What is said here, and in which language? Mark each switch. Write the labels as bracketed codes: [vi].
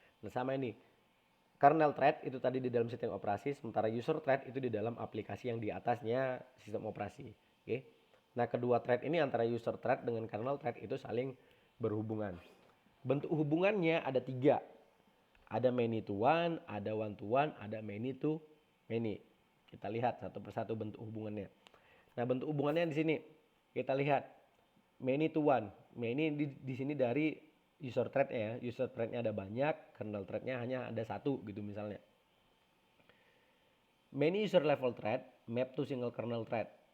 [id] Nah, sama ini, kernel thread itu tadi di dalam sistem operasi, sementara user thread itu di dalam aplikasi yang di atasnya sistem operasi. Oke. Nah, kedua thread ini antara user thread dengan kernel thread itu saling berhubungan. Bentuk hubungannya ada 3. Ada many to one, ada one to one, ada many to many. Kita lihat satu persatu bentuk hubungannya. Nah, bentuk hubungannya di sini kita lihat many to one. Many di sini dari user thread ya. User threadnya ada banyak, kernel threadnya hanya ada satu gitu misalnya. [en] Many user level thread map to single kernel thread.